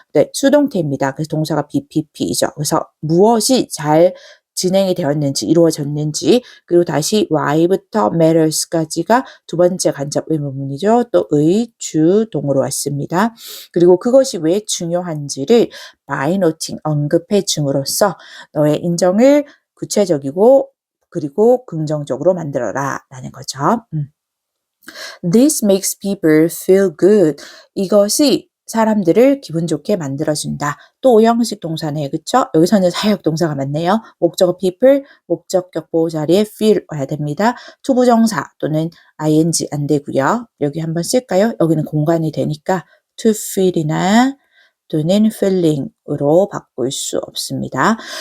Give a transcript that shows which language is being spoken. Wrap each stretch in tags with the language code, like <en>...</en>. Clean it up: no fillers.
<ko>네, 수동태입니다. 그래서 동사가 BPP이죠. 그래서 무엇이 잘 진행이 되었는지 이루어졌는지 그리고 다시 why부터 matters까지가 두 번째 간접 의문문이죠. 또 의주동으로 왔습니다. 그리고 그것이 왜 중요한지를</ko> <en>by noting</en> <ko>언급해 줌으로써 너의 인정을 구체적이고 그리고 긍정적으로 만들어라 라는 거죠.</ko> <en>This makes people feel good.</en> <ko>이것이 사람들을 기분 좋게 만들어준다. 또 오형식 동사네, 그쵸? 여기서는 사역 동사가 맞네요. 목적어 people, 목적격 보호 자리에 feel 와야 됩니다. 투부정사 또는 ing 안 되고요. 여기 한번 쓸까요? 여기는 공간이 되니까 to feel이나 또는 feeling으로 바꿀 수 없습니다.</ko>